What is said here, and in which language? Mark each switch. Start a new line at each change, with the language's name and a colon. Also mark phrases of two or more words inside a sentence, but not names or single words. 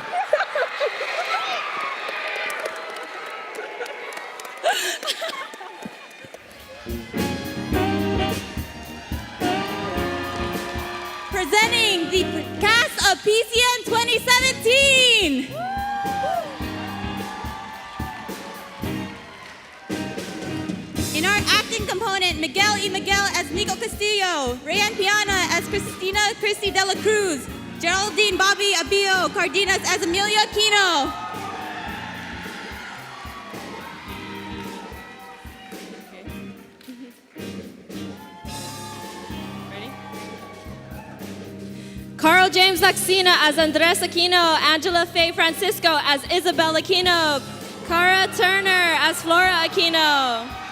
English: Presenting the cast of PCN 2017. In our acting component, Miguel E. Miguel as Nico Castillo, Rayan Piana as Christina Christy de la Cruz, Geraldine Bobby Abio Cardenas as Amelia Aquino. Carl James Laxina as Andres Aquino, Angela Faye Francisco as Isabel Aquino, Cara Turner as Flora Aquino.